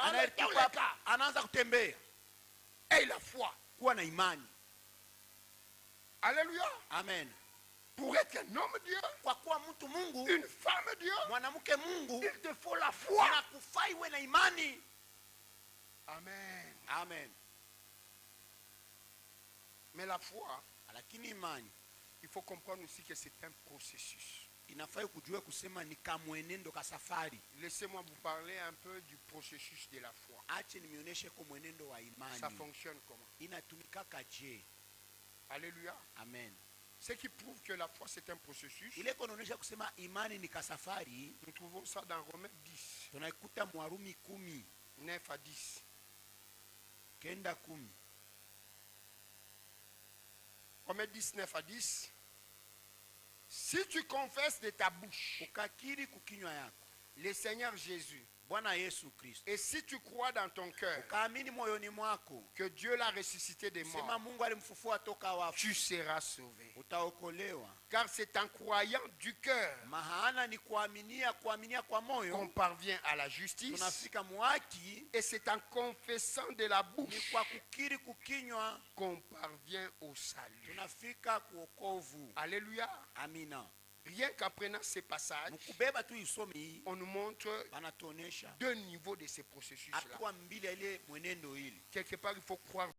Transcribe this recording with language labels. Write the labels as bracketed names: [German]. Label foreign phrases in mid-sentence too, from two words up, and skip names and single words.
[Swahili] Anaitoka anaanza kutembea. [French] et la foi. [Swahili] Kuwa na imani. [French] Alléluia. [Swahili] Amen. [French] Pour être un homme Dieu, [Swahili] Kwa kuwa mtu Mungu, [French] une femme Dieu, [Swahili] mwanamke Mungu, [French] il te faut la foi. [Swahili] inakufaa iwe na imani. Amen. Amen. [French] Mais la foi, [Swahili] Lakini imani [French] il faut comprendre aussi que c'est un processus. [Swahili] inafai kujua kusema ni kamwenendo ka safari. [French] Laissez-moi vous parler un peu du processus de la foi. [Swahili] Ache nionyeshe kwa mwenendo wa imani. [French] Ça fonctionne comment? [Swahili] Inatumika kaje? [French] Alléluia. [Swahili] Amen. [French] Ce qui prouve que la foi c'est un processus, [Swahili] Ile kunaonyesha kusema imani ni kasafari, [French] nous trouvons ça dans Romains 10, [Swahili] tunaikuta Mwarumi 10, [French] 9 à 10. [Swahili] kenda 10. [French] Romains 10, 9 à 10. Si tu confesses de ta bouche [Swahili] Ukakiri kukinywa yako [French] le Seigneur Jésus, [Swahili] Bwana Yesu Kristo, [French] et si tu crois dans ton cœur [Swahili] ukaamini moyoni mwako [French] que Dieu l'a ressuscité des [Swahili] sema [French] morts, [Swahili] Mungu alimfufua toka wafu, [French] tu seras sauvé. [Swahili] utaokolewa. [French] Car c'est en croyant du cœur [Swahili] Maana ni kuaminia kwa [French] qu'on [Swahili] moyo [French] parvient à la justice, [Swahili] tunafika muhaki, [French] et c'est en confessant de la [Swahili] ni [French] bouche [Swahili] kwa kukiri kukinywa [French] qu'on parvient au salut. [Swahili] tunafika kuokovu. [French] Alléluia. [Swahili] Amina. [French] Rien qu'apprenant ces passages, [Swahili] Mkubeba tu isomi [French] on nous montre [Swahili] banatuonesha [French] deux niveaux de ces processus-là. [Swahili] hatua mbili ya ile mwenendo hili. [French] Quelque part, il faut croire